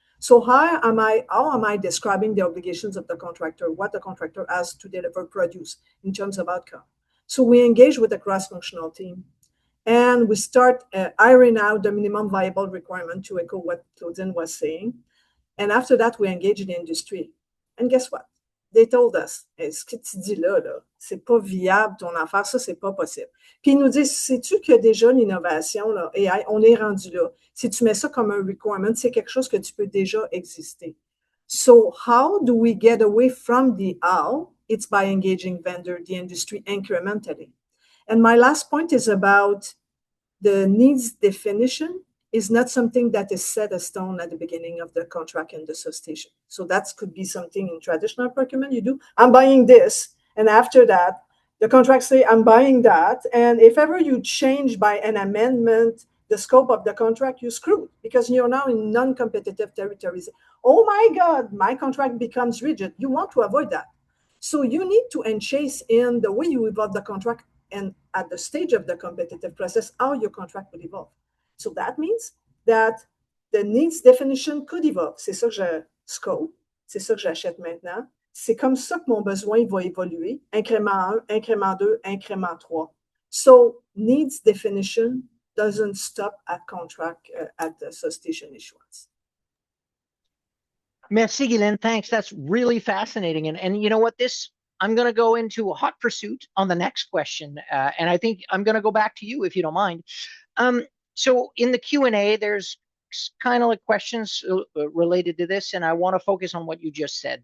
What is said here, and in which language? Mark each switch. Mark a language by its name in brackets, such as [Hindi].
[English] So how am I describing the obligations of the contractor, what the contractor has to deliver, produce in terms of outcome? So we engage with the cross-functional team. And we start ironing out the minimum viable requirement, to echo what Claudine was saying. And after that, we engage the industry. And guess what? [French] They told us, ce que tu dis là, c'est pas viable ton affaire, ça, c'est pas possible. Puis ils nous disent, sais-tu que déjà l'innovation, là, AI, on est rendu là. Si tu mets ça comme un requirement, c'est quelque chose que tu peux déjà exister. [English] So how do we get away from the how? It's by engaging vendor, the industry incrementally. And my last point is about the needs definition is not something that is set a stone at the beginning of the contract in the solicitation. So that could be something in traditional procurement you do. I'm buying this, and after that, the contract say I'm buying that, and if ever you change by an amendment the scope of the contract, you're screwed because you're now in non-competitive territories. Oh my God, my contract becomes rigid. You want to avoid that. So you need to enchase in the way you evolve the contract and at the stage of the competitive process, how your contract will evolve. So that means that the needs definition could evolve. [French] C'est ça que je scope, c'est ça que j'achète maintenant. C'est comme ça que mon besoin va évoluer, incrément 1, incrément 2, incrément 3. [English] So needs definition doesn't stop at contract at the solicitation issuance. [French] Merci, Guylaine. [English] Thanks. That's really fascinating. And you know what? I'm going to go into a hot pursuit on the next question. And I think I'm going to go back to you if you don't mind. So in the Q&A, there's kind of like questions related to this, and I want to focus on what you just said.